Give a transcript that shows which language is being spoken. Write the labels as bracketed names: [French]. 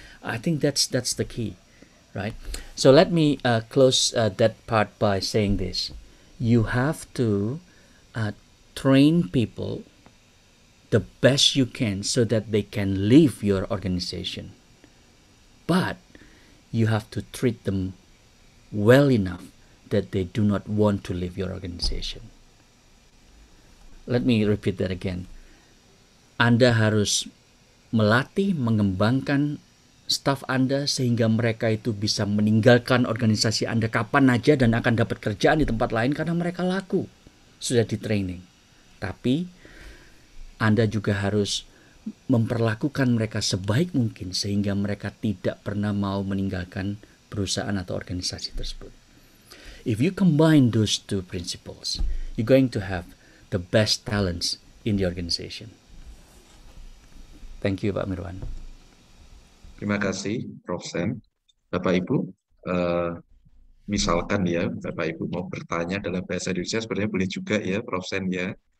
[English] I think that's the key, right? So let me close that part by saying this: you have to train people the best you can so that they can leave your organization, but you have to treat them well enough that they do not want to leave your organization. Let me repeat that again. [Indonesian] Anda harus melatih, mengembangkan staf Anda sehingga mereka itu bisa meninggalkan organisasi Anda kapan aja dan akan dapat kerjaan di tempat lain karena mereka laku, sudah di training. Tapi Anda juga harus memperlakukan mereka sebaik mungkin sehingga mereka tidak pernah mau meninggalkan perusahaan atau organisasi tersebut. [English] If you combine those two principles, you're going to have the best talents in the organization. Thank you, Pak Mirwan. [Indonesian] Terima kasih, Prof. Sen. Bapak Ibu, misalkan ya, Bapak Ibu mau bertanya dalam bahasa Indonesia, sebenarnya boleh juga ya, Prof. Sen ya.